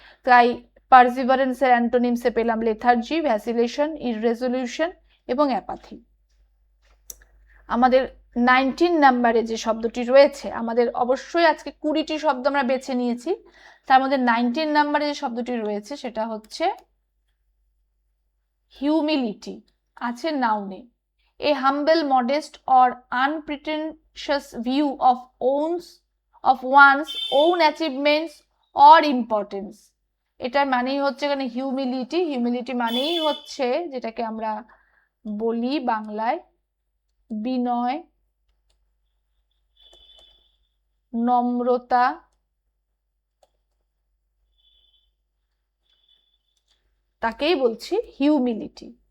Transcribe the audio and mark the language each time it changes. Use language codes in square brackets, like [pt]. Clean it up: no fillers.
[bn] তাই পারসিভারেন্সের অ্যান্টোনিমসে পেলাম লেথার্জি, ভ্যাসিলেশন, ইররেজলিউশন এবং অ্যাপাথি। আমাদের 19 নাম্বারে যে শব্দটি রয়েছে, আমাদের অবশ্যই আজকে 20টি শব্দ আমরা বেছে নিয়েছি, তার মধ্যে 19 নাম্বারে যে শব্দটি রয়েছে সেটা হচ্ছে হিউমিলিটি। আছে নাউনে। [en] A humble, modest or unpretentious view of one's own achievements or importance. [bn] এটার মানেই হচ্ছে এখানে হিউমিলিটি। হিউমিলিটি মানেই হচ্ছে যেটাকে আমরা বলি বাংলায় বিনয়, নম্রতা, তাকেই বলছি হিউমিলিটি।